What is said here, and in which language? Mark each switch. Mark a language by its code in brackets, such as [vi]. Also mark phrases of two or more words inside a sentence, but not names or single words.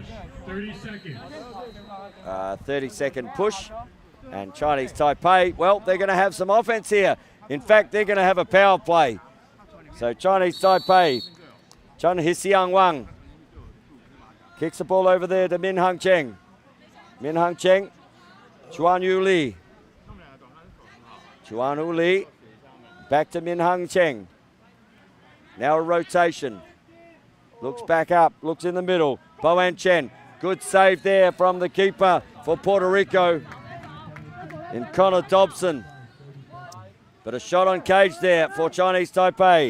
[en] 30 seconds. 30-second push. And Chinese Taipei, well, they're going to have some offense here. In fact, they're going to have a power play. So Chinese Taipei, Chun Hsiang Wang kicks the ball over there to Min Hung Cheng. Min Hung Cheng, Chuan Yu Li. Chuan Yu Li, back to Min Hung Cheng. Now a rotation. Looks back up, looks in the middle. Boan Chen, good save there from the keeper for Puerto Rico in Connor Dobson. But a shot on cage there for Chinese Taipei.